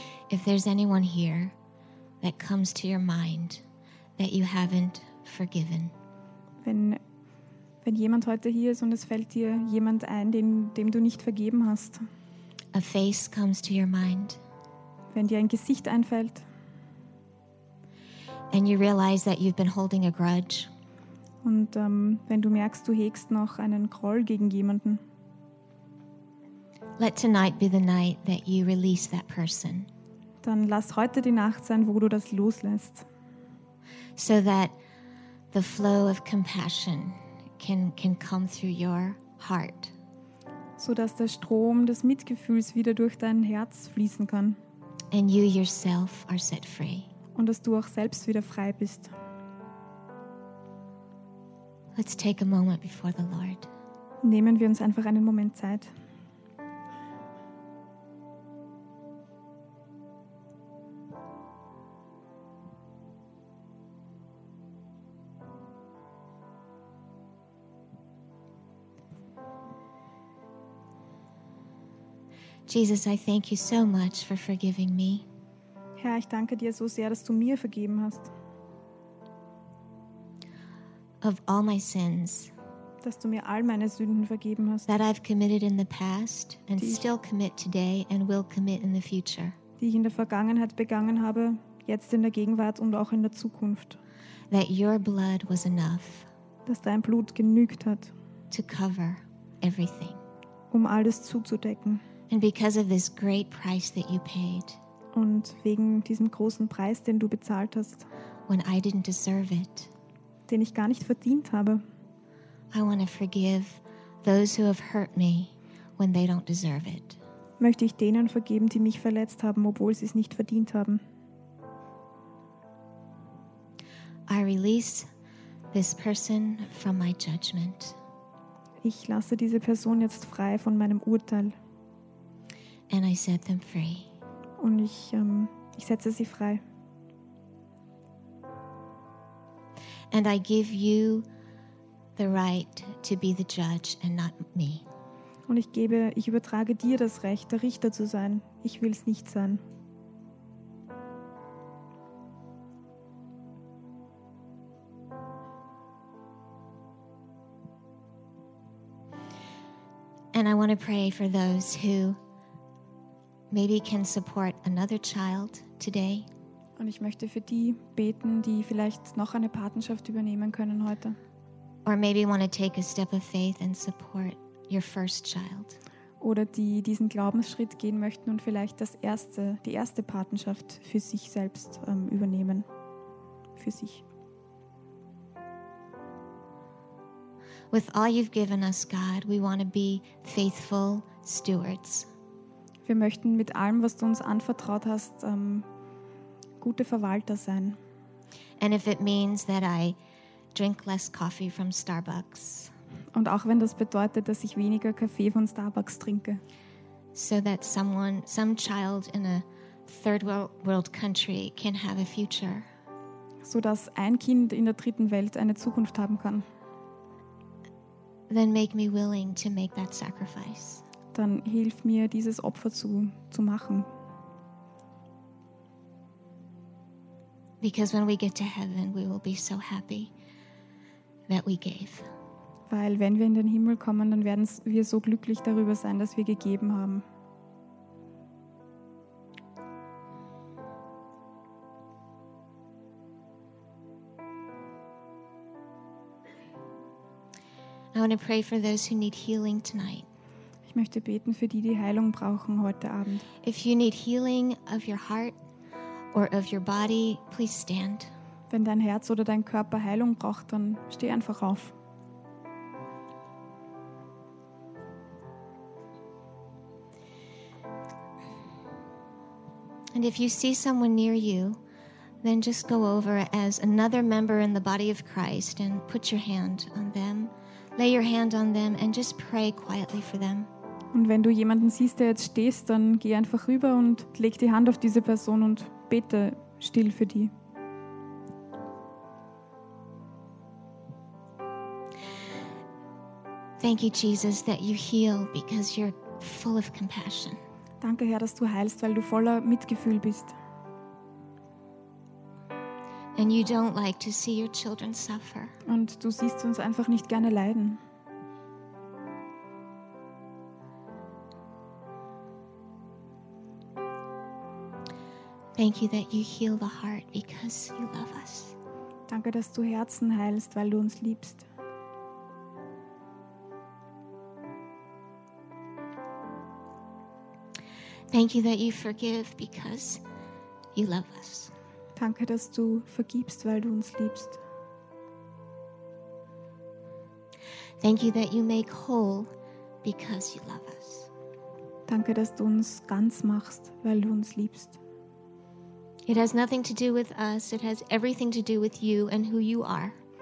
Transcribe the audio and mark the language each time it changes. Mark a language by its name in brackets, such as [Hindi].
[English] If there's anyone here that comes to your mind that you haven't forgiven. [German] Wenn jemand heute hier ist und es fällt dir jemand ein, dem du nicht vergeben hast. [English] A face comes to your mind. [German] Wenn dir ein Gesicht einfällt. [English] And you realize that you've been holding a grudge. [German] Und wenn du merkst, du hegst noch einen Groll gegen jemanden. [English] Let tonight be the night that you release that person. [German] Dann lass heute die Nacht sein, wo du das loslässt. [English] So that the flow of compassion can come through your heart. [German] So dass der Strom des Mitgefühls wieder durch dein Herz fließen kann. [English] And you yourself are set free. [German] Und dass du auch selbst wieder frei bist. [English] Let's take a moment before the Lord. [German] Nehmen wir uns einfach einen Moment Zeit. [English] Jesus, I thank you so much for forgiving me. [German] Herr, ich danke dir so sehr, dass du mir vergeben hast. [English] Of all my sins. [German] Dass du mir all meine Sünden vergeben hast. [English] That I've committed in the past and still commit today and will commit in the future. [German] Die ich in der Vergangenheit begangen habe, jetzt in der Gegenwart und auch in der Zukunft. [English] That your blood was enough. [German] Dass dein Blut genügt hat. [English] To cover everything. [German] Um alles zuzudecken. [English] And because of this great price that you paid. [German] Und wegen diesem großen Preis, den du bezahlt hast. [English] When I didn't deserve it. [German] Den ich gar nicht verdient habe. [English] I want to forgive those who have hurt me when they don't deserve it. [German] Möchte ich denen vergeben, die mich verletzt haben, obwohl sie es nicht verdient haben. [English] I release this person from my judgment. [German] Ich lasse diese Person jetzt frei von meinem Urteil. [English] And I set them free. [German] Und ich setze sie frei. [English] And I give you the right to be the judge and not me. [German] Und ich übertrage dir das Recht, der Richter zu sein. Ich will es nicht sein. [English] And I want to pray for those who maybe can support another child today. [German] Und ich möchte für die beten, die vielleicht noch eine Patenschaft übernehmen können heute. [English] Or maybe want to take a step of faith and support your first child. [German] Oder die diesen Glaubensschritt gehen möchten und vielleicht das erste, die erste Patenschaft für sich selbst übernehmen. Für sich. [English] With all you've given us, God, we want to be faithful stewards. [German] Wir möchten mit allem, was du uns anvertraut hast, gute Verwalter sein. [English] And if it means that I drink less coffee from Starbucks. [German] Und auch wenn das bedeutet, dass ich weniger Kaffee von Starbucks trinke. [English] So that someone, some child in a third world country can have a future. [German] So dass ein Kind in der dritten Welt eine Zukunft haben kann. [English] Then make me willing to make that sacrifice. [German] Dann hilf mir, dieses Opfer zu machen. [English] Because when we get to heaven, we will be so happy that we gave. [German] Weil wenn wir in den Himmel kommen, dann werden wir so glücklich darüber sein, dass wir gegeben haben. [English] I want to pray for those who need healing tonight. [German] Ich möchte beten für die, die Heilung brauchen heute Abend. [English] If you need healing of your heart or of your body, please stand. [German] Wenn dein Herz oder dein Körper Heilung braucht, dann steh einfach auf. [English] And if you see someone near you, then just go over as another member in the body of Christ and put your hand on them. Lay your hand on them and just pray quietly for them. [German] Und wenn du jemanden siehst, der jetzt stehst, dann geh einfach rüber und leg die Hand auf diese Person und bete still für die. [English] Thank you, Jesus, that you heal because you're full of compassion. [German] Danke, Herr, dass du heilst, weil du voller Mitgefühl bist. [English] And you don't like to see your children suffer. [German] Und du siehst uns einfach nicht gerne leiden. [English] Thank you that you heal the heart because you love us. [German] Danke, dass du Herzen heilst, weil du uns liebst. [English] Thank you that you forgive because you love us. [German] Danke, dass du vergibst, weil du uns liebst. [English] Thank you that you make whole because you love us. [German] Danke, dass du uns ganz machst, weil du uns liebst. [English] It has nothing to do with us, it has everything to do with you and who you are.